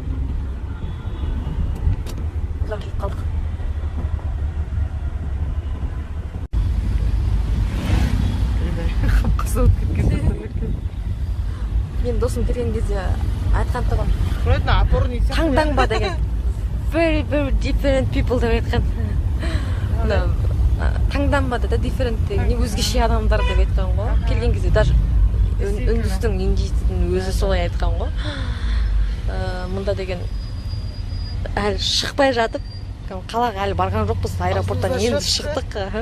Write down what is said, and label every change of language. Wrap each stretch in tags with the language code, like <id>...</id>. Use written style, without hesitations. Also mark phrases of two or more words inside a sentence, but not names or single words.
<kk>Ұзақ келіп қалдық. Мен досым келген кезде айтқан тұғым. Таңданба деген.</kk> <en>Very different people</en> <kk>деп айтқан. Таңданба да different деген өзгеше адамдар деп айтқан ғой. Келген кезде даже үндістің, индийдің өзі солай айтқан ғой. Мұнда деген әлі шықпай жатып, қалаға әлі барған жоқпыз, аэропорттан енді шықтық.</kk>